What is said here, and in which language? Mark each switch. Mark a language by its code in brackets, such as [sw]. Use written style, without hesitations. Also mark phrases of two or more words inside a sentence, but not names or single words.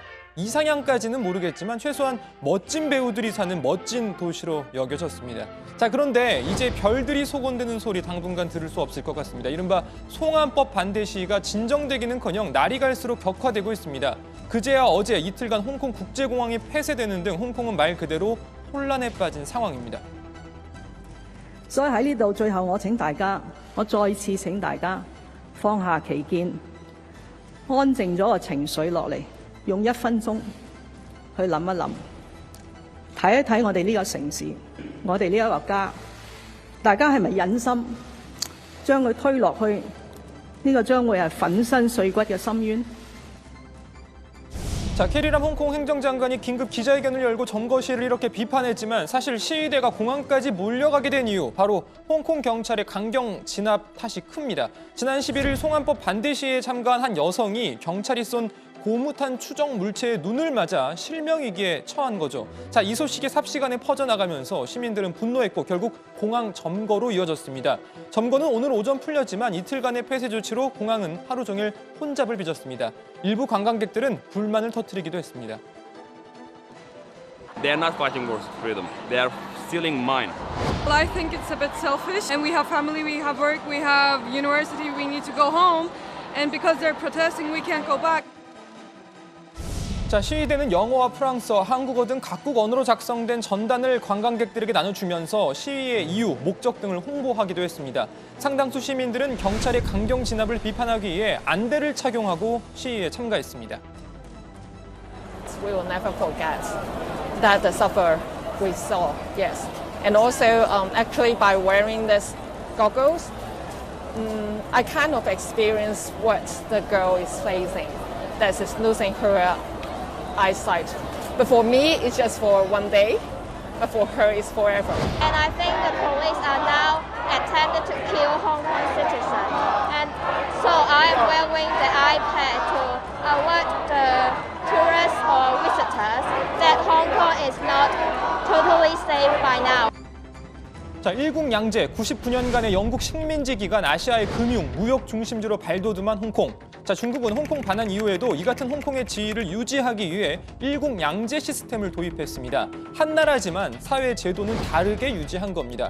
[ko] 이상향까지는 모르겠지만 최소한 멋진 배우들이 사는 멋진 도시로 여겨졌습니다. 자, 그런데 이제 별들이 소곤되는 소리 당분간 들을 수 없을 것 같습니다. 이른바 송환법 반대 시위가 진정되기는커녕 날이 갈수록 격화되고 있습니다. 그제야 어제 이틀간 홍콩 국제공항이 폐쇄되는 등 홍콩은 말 그대로 혼란에 빠진 상황입니다. [yue] 所以喺呢度最後我再次請大家放下歧見，安靜咗個情緒落嚟，用1分鐘去諗一諗，睇一睇我哋呢個城市，我哋呢一個家，大家係咪忍心將佢推落去呢個將會係粉身碎骨嘅深淵？ [ko] 자, 캐리람 홍콩 행정장관이 긴급 기자회견을 열고 점거 시위를 이렇게 비판했지만 사실 시위대가 공항까지 몰려가게 된 이유 바로 홍콩 경찰의 강경 진압 탓이 큽니다. 지난 11일 송환법 반대 시위에 참가한 한 여성이 경찰이 쏜 고무탄 추정 물체에 눈을 맞아 실명위기에 처한 거죠. 자, 이 소식이 삽시간에 퍼져나가면서 시민들은 분노했고 결국 공항 점거로 이어졌습니다. 점거는 오늘 오전 풀렸지만 이틀간의 폐쇄 조치로 공항은 하루 종일 혼잡을 빚었습니다. 일부 관광객들은 불만을 터뜨리기도 했습니다. [en] They are not fighting for freedom. They are stealing mine. Well, I think it's a bit selfish, and we have family, we have work, we have university, we need to go home, and because they're protesting, we can't go back. 자, 시위대는 영어와 프랑스어, 한국어 등 각국 언어로 작성된 전단을 관광객들에게 나눠주면서 시위의 이유, 목적 등을 홍보하기도 했습니다. 상당수 시민들은 경찰의 강경 진압을 비판하기 위해 안대를 착용하고 시위에 참가했습니다. We will never forget that the suffer we saw, yes. And also, actually, by wearing these goggles, I kind of experienced what the girl is facing, that is losing her eyesight. But for me, it's just for one day, but for her, it's forever. And I think the police are now attempting to kill Hong Kong citizens. And so I am wearing the iPad to alert the tourists or visitors that Hong Kong is not totally safe by now. [ko] 자, 일국양제 99년간의 영국 식민지 기간 아시아의 금융, 무역 중심지로 발돋움한 홍콩. 자, 중국은 홍콩 반환 이후에도 이 같은 홍콩의 지위를 유지하기 위해 일국양제 시스템을 도입했습니다. 한 나라지만 사회 제도는 다르게 유지한 겁니다.